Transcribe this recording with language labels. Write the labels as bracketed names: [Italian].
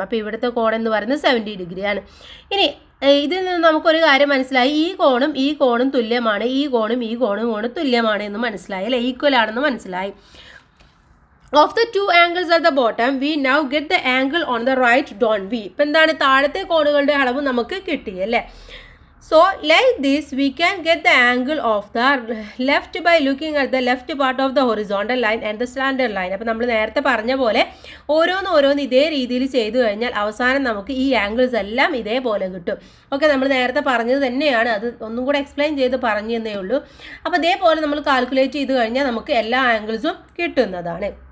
[Malayalam] അപ്പോൾ ഇവിടുത്തെ കോൺ എന്ന് പറയുന്നത് 70 ഡിഗ്രിയാണ്. ഇനി ഇതിൽ നിന്ന് നമുക്കൊരു കാര്യം മനസ്സിലായി. ഈ കോണും തുല്യമാണ്, ഈ കോണും തുല്യമാണ് എന്ന് മനസ്സിലായി അല്ലേ? ഈക്വൽ ആണെന്ന് മനസ്സിലായി. [English] Of the 2 angles at the bottom we now get the angle on the right done we. [Malayalam] ഇപ്പം എന്താണ്? താഴത്തെ കോണുകളുടെ അളവ് നമുക്ക് കിട്ടി അല്ലേ? [English] So like this we can get the angle of the left by looking at the left part of the horizontal line and the slanted line. [Malayalam] അപ്പോൾ നമ്മൾ നേരത്തെ പറഞ്ഞ പോലെ ഓരോന്ന് ഇതേ രീതിയിൽ ചെയ്തു കഴിഞ്ഞാൽ അവസാനം നമുക്ക് ഈ ആംഗിൾസ് എല്ലാം ഇതേപോലെ കിട്ടും. ഓക്കെ, നമ്മൾ നേരത്തെ പറഞ്ഞത് തന്നെയാണ്, അത് ഒന്നും കൂടെ എക്സ്പ്ലെയിൻ ചെയ്ത് പറഞ്ഞു തന്നേ ഉള്ളൂ. അപ്പോൾ ഇതേപോലെ നമ്മൾ കാൽക്കുലേറ്റ് ചെയ്ത് കഴിഞ്ഞാൽ നമുക്ക് എല്ലാ ആംഗിൾസും കിട്ടുന്നതാണ്.